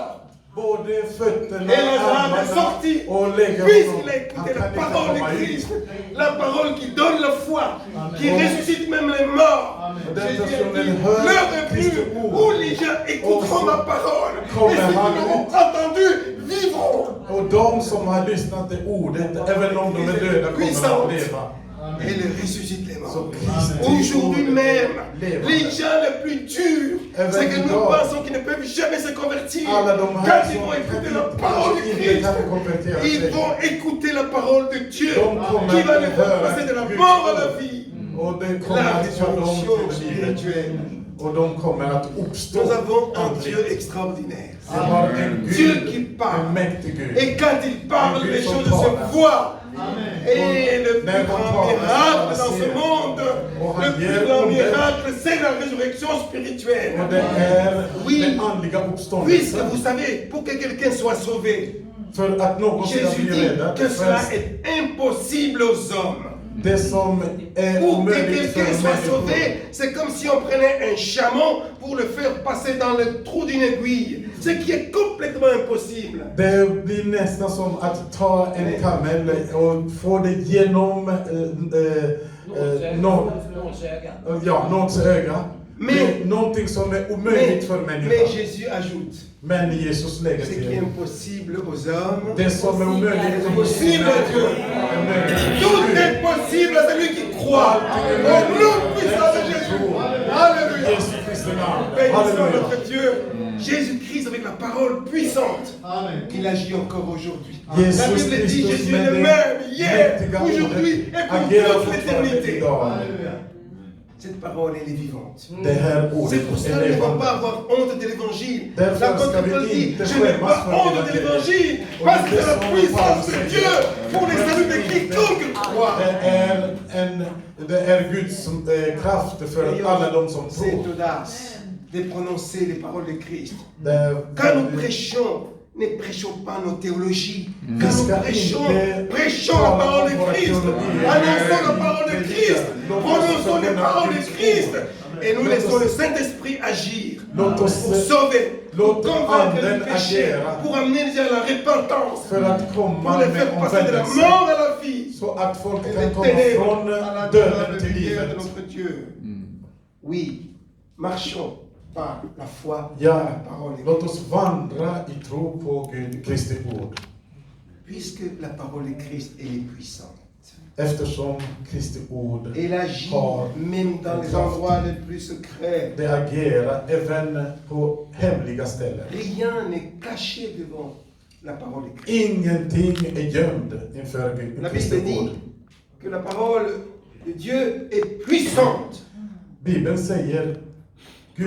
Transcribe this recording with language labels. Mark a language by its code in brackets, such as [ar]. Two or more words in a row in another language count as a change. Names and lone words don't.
[sv] Både fötterna, [fr] Et Lazare est [sv] armarna [fr] sorti, [sv] och lägger [fr] puisqu'il a écouté [sv] Han [fr] la [sv] kan inte [fr] parole [sv] komma [fr] de [sv] ut. [fr] Christ, la parole qui donne la foi, qui ressuscite même les morts. [sv] Och den [fr] Jésus a [sv] personen [fr] dit, [sv] hör [fr] l'heure est [sv] Kristi [fr] venue [sv] ord. [fr] où les gens écouteront ma parole. [sv] kommer [fr] Et ceux qui [sv] han [fr] l'auront [sv] ut. [fr] entendu vivront. [sv] Och de som har lyssnat till ordet, även om de är döda, kommer att leva. [fr] Et il ressuscite les morts. [sv] Så Kristi [fr] Aujourd'hui [sv] ord [fr] même, [sv] lever. [fr] les gens les plus durs, c'est que nous pensons qu'ils ne peuvent jamais se convertir. [sv] Alla de [fr] Quand [sv] här [fr] ils [sv] som [fr] vont écouter la [sv] kanske [fr] parole de [sv] inte [fr] Christ, [sv] kan konvertera [fr] ils [sv] sig. [fr] vont écouter la parole de Dieu [sv] De kommer [fr] qui va [sv] att [fr] les faire [sv] höra [fr] passer de la [sv] Guds [fr] mort à [sv] ord. [fr] la vie. [sv] Och det kommer [fr] La [sv] att föra dem [fr] résurrection [sv] till livet. [fr] spirituelle. [sv] Och de kommer att uppstå [fr] Nous avons un [sv] andligt. [fr] Dieu extraordinaire. [sv] Vi har en [fr] Dieu [sv] Gud, [fr] qui [sv] en [fr] parle. [sv] mäktig Gud. [fr] Et quand il parle, Dieu les son choses parle. se voient. Et le Mais plus on grand parle, miracle ça, dans ce c'est- monde, on le a plus dit, grand on miracle, c'est la résurrection spirituelle. [sv] Och det är [fr] Oui. [sv] den andliga [fr] Puisque [sv] uppståndelsen. [fr] vous savez, pour que quelqu'un soit sauvé, [sv] För att någon ska [fr] Jésus [sv] bli [fr] dit [sv] räddad. [fr] que cela [sv] För [fr] est impossible aux hommes. [sv] det som är [fr] Pour que [sv] omöjligt [fr] quelqu'un [sv] för [fr] soit [sv] människor. [fr] sauvé, c'est comme si on prenait un chameau pour le faire passer dans le trou d'une aiguille. Ce qui est complètement impossible. [sv] Det blir nästan som att ta en kamel och få det genom någons öga. Men- Det är någonting som är omöjligt för [fr] Mais [sv] människan. [fr] Jésus ajoute, [sv] Men Jesus lägger [fr] ce qui est [sv] till. [fr] impossible aux hommes, [sv] Det som är omöjligt [fr] c'est possible à Dieu. [sv] är möjligt [fr] Tout [sv] för Gud. [fr] est possible à celui qui croit. Au nom puissant de Jésus. Alléluia. [sv] Jesu Kristi namn. [fr] Bénissons [sv] Halleluja. [fr] notre Dieu. Jésus-Christ avec la parole puissante. Il agit encore aujourd'hui. La [sv] Jesus [fr] Bible dit [sv] Kristus [fr] Jésus est [sv] med [fr] le [sv] det [fr] même hier, [sv] mäktiga [fr] aujourd'hui [sv] ordet [fr] et pour [sv] agerar [fr] toute [sv] fortfarande [fr] l'éternité. [sv] idag. [fr] Cette parole, elle est vivante. [sv] Det här [fr] C'est [sv] ordet [fr] pour ça [sv] är [fr] que nous ne devons [sv] levande. [fr] pas avoir honte de l'évangile. [sv] Därför [fr] L'apôtre [sv] ska vi [fr] Paul dit, [sv] inte [fr] je n'ai [sv] skämmas [fr] pas [sv] för [fr] honte de l'évangile, [sv] Och [fr] parce [sv] det [fr] que c'est la [sv] som [fr] puissance [sv] Paulus [fr] de [sv] säger, [fr] Dieu pour le salut de quiconque croit. [sv] Det är Guds kraft för alla de som [fr] Cette [sv] tror. [fr] audace de prononcer les paroles de Christ. [sv] Det är [fr] Quand nous [sv] väldigt- [fr] prêchons, ne prêchons pas nos théologies. [sv] Vi [fr] Quand nous [sv] ska [fr] prêchons, [sv] inte [fr] prêchons la [sv] tala [fr] parole [sv] om [fr] de [sv] våra [fr] Christ. [sv] teologier. [fr] Annonçons la parole de Christ. [sv] Låt oss [fr] Prononçons les [sv] förkunna [fr] paroles de [sv] Guds [fr] Christ. [sv] ord. [fr] Et nous [sv] Låt [fr] laissons [sv] oss- [fr] le Saint-Esprit agir [sv] Låt oss [fr] pour sauver, pour [sv] låt [fr] convaincre [sv] anden [fr] du péché, [sv] agera. [fr] pour amener les gens à la repentance, [sv] för att komma [fr] pour les [sv] med [fr] faire passer de la [sv] omvändelse. [fr] mort à la vie. [sv] Så att folk [fr] Et [sv] kan [fr] les [sv] komma [fr] ténèbres [sv] från [fr] à la [sv] döden till [fr] lumière de [sv] livet. [fr] notre Dieu. Oui, marchons par la foi à [sv] Ja, [fr] la parole de [sv] låt [fr] Christ. [sv] oss vandra i tro på Gud, Kristi ord. [fr] Puisque la parole de Christ elle est puissante. [sv] Eftersom Kristi ord [fr] Elle agit [sv] har [fr] même dans les endroits les plus secrets. [sv] det agerar även på hemliga ställen. [fr] Rien n'est caché devant la parole de Christ. [sv] Ingenting är gömd inför Gud, [fr] La [sv] Kristi [fr] Bible [sv] ord. [fr] dit que la parole de Dieu est puissante, [sv] Bibeln säger Guds